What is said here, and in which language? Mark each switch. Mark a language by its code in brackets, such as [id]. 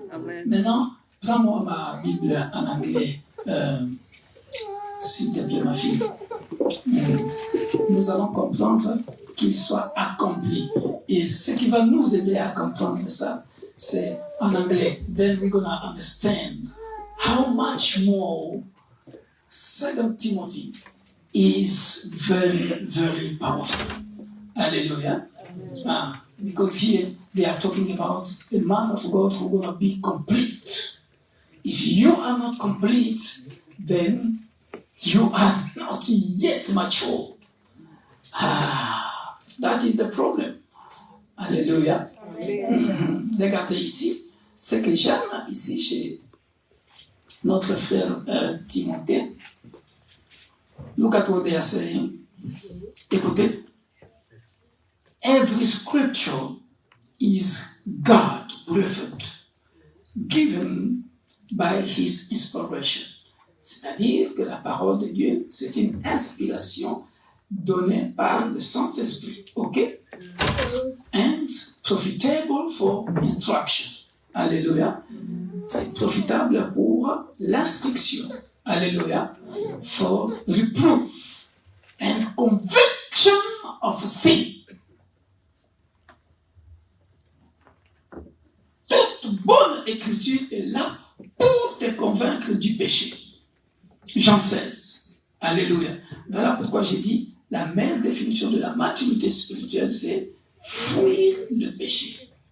[fr] Amen. Maintenant, prends-moi ma Bible en anglais, s'il te plaît, ma fille. Nous allons comprendre qu'il soit accompli. Et ce qui va nous aider à comprendre ça, c'est en anglais. [en] Then we're going to understand how much more 2 Timothy is very, very powerful. Hallelujah. Because here they are talking about a man of God who is going to be complete. If you are not complete, then you are not yet mature. That is the problem. Alléluia. [fr] Regardez ici, ce que j'aime ici chez notre frère Timothée. [en] Look at what they are saying. [fr] Écoutez. [en] Every scripture is God-breathed, given by His inspiration. [fr] C'est-à-dire que la parole de Dieu, c'est une inspiration donnée par le Saint-Esprit. OK? [en] And profitable for instruction. Alléluia. [fr] C'est profitable pour l'instruction. Alléluia. [en] For reproof and conviction of sin. [fr] Toute bonne écriture est là pour te convaincre du péché. Jean 16. Alléluia. Voilà pourquoi j'ai dit la meilleure définition de la maturité spirituelle, c'est fuir le péché.